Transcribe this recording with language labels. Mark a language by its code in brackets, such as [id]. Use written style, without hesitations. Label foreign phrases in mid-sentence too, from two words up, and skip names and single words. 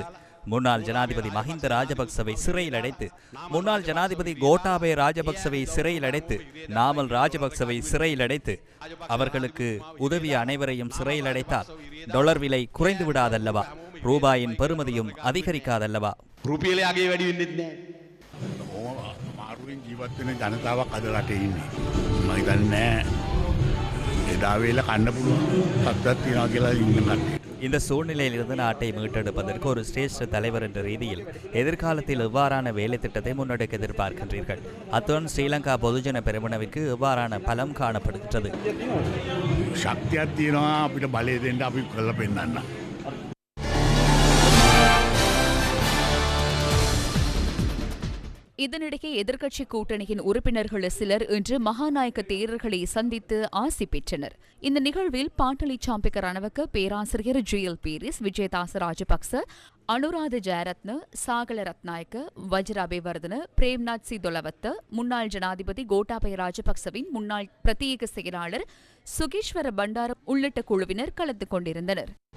[ta] முன்னாள் ஜனாதிபதி மஹிந்த ராஜபக்சவை சிறையில் அடைத்து, முன்னாள் ஜனாதிபதி கோட்டாபய ராஜபக்சவை சிறையில் அடைத்து, நாமல் ராஜபக்சவை சிறையில் அடைத்து, அவர்களுக்கு உதவிய அனைவரையும் சிறையில் அடைத்தால் டாலர் விலை குறைந்து விடாதல்லவா? ரூபாயின் பெறுமதியும் அதிகரிக்காதல்லவா? [si] රුපියලයාගේ වැඩි වෙන්නෙත් නෑ. මාරුවෙන් ජීවත් වෙන ජනතාවක් අද රටේ ඉන්නේ. මම හිතන්නේ එදා වේල කන්න පුළුවන් සත්‍යක් තියනවා කියලා ඉන්න කට්ටිය. [ta] இந்த சூழ்நிலையிலிருந்து நாட்டை மீட்டெடுப்பதற்கு ஒரு சிரேஷ்ட தலைவர் என்ற ரீதியில் எதிர்காலத்தில் எவ்வாறான வேலை திட்டத்தை முன்னெடுக்க எதிர்பார்க்கின்றீர்கள்? அத்துடன் ஸ்ரீலங்கா பொதுஜன பெரமுனவிற்கு எவ்வாறான பலம் காணப்படுகின்றது? [si] ශක්තියක් තියෙනවා අපිට බලය දෙන්න අපි කරලා පෙන්නන්න. [ta] இதனிடையே எதிர்க்கட்சி கூட்டணியின் உறுப்பினர்கள் சிலர் இன்று மகாநாயக்க தேரர்களை சந்தித்து ஆசி பெற்றனர். இந்த நிகழ்வில் பாட்டலி சாம்பிக்க ரணவக்க, பேராசிரியர் ஜிஎல் பீரிஸ், விஜயதாச ராஜபக்ச, அனுராத ஜெயரத்ன, சாகல ரத்நாயக்க, வஜ்ர அபேவர்தன, பிரேம்நாத் சி தொலவத்த, முன்னாள் ஜனாதிபதி கோட்டாபய ராஜபக்சவின் முன்னாள் பிரத்யேக செயலாளர் சுகேஸ்வர பண்டார உள்ளிட்ட குழுவினர் கலந்து கொண்டிருந்தனர்.